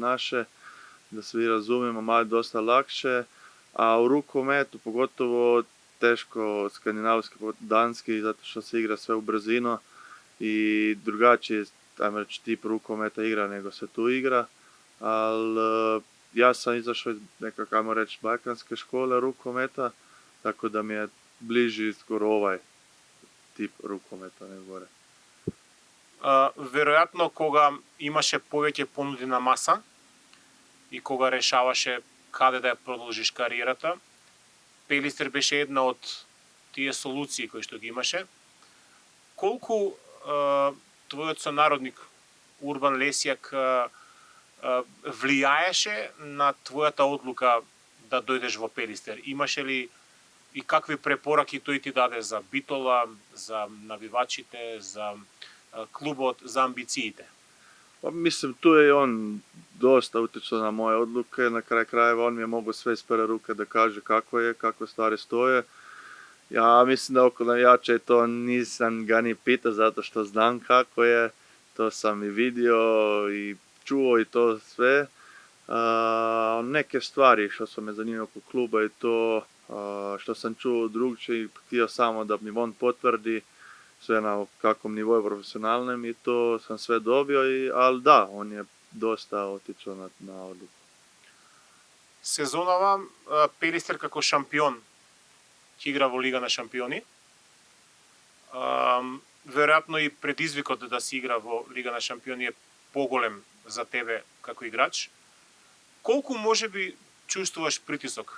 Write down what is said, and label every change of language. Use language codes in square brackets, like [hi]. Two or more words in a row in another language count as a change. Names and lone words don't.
[hr] naše, da svi razumijemo, malo dosta lakše, a u rukometu pogotovo teško skandinavski, danski, zato što se igra sve u brzino i drugačije, ajmo reći, tip rukometa igra nego se tu igra, ali ja sam izašao iz nekako, ajmo reći, balkanske škole rukometa, tako da mi je bliži skoro ovaj tip rukometa nego gore. [mk] Веројатно кога имаше повеќе понудена маса и кога решаваше каде да ја продолжиш кариерата, Пелистер беше една од тие солуции кои што ги имаше. Колку твојот сонародник Урбан Лесјак влијаеше на твојата одлука да дојдеш во Пелистер? Имаше ли и какви препораки тој ти даде за Битола, за навивачите, за клубот, за амбициите? [hr] Pa mislim, tu je on dosta utjecao na moje odluke, na kraj krajeva on mi je mogao sve iz prve ruke da kaže kako je, kako stvari stoje. Ja mislim da oko navijača to nisam ga ni pitao zato što znam kako je, to sam i vidio i čuo i to sve. Neke stvari što su me zanimljivo oko kluba i to što sam čuo drugčije, htio samo da mi on potvrdi sve na kakvom nivou profesionalnom i to sam sve dobio, ali da, on je dosta otičao na odluku. [mk] Сезонава Пелистер како шампион ќе игра во Лига на шампиони. Веројатно и предизвикот да се игра во Лига на шампиони е поголем за тебе како играч. Колку можеби чувствуваш притисок?